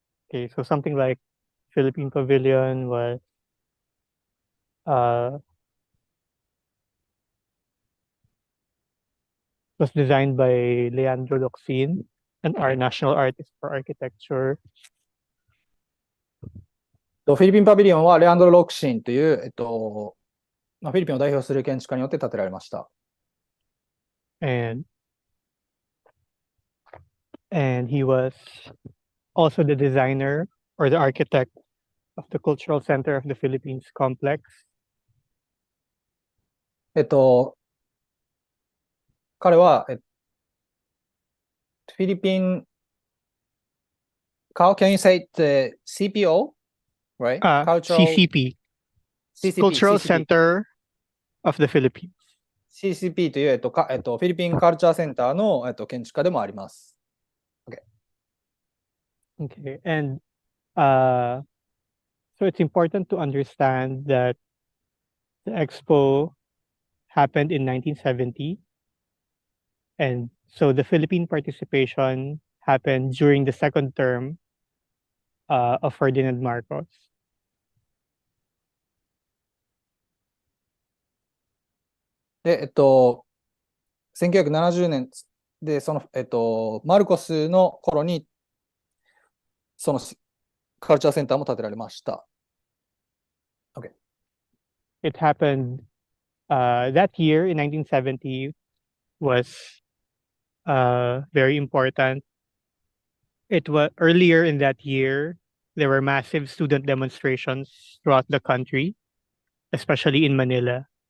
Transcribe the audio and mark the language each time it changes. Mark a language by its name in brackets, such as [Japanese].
[English] Okay, so something like Philippine Pavilion was designed by Leandro Locsin, our national artist for architecture. [Japanese] フィリピンパビリオンはレアンドロ・ロクシンという、フィリピンを代表する建築家によって建てられました。 [English] And he was also the designer or the architect of the Cultural Center of the Philippines complex. [Japanese] 彼は、フィリピン、 [English] Can you say the CPO? Right? CCP, CCP, Cultural CCP. Center of the Philippines. [Japanese] CCP という、フィリピンカルチャーセンターの、建築家でもあります。 [English] Okay, and so it's important to understand that the expo happened in 1970, and so the Philippine participation happened during the second term of Ferdinand Marcos. [Japanese] で、1970年で、その、マルコスの頃に、そのカルチャーセンターも建てられました。 [English] Okay. It happened that year in 1970 was very important. It was earlier in that year, there were massive student demonstrations throughout the country, especially in Manila.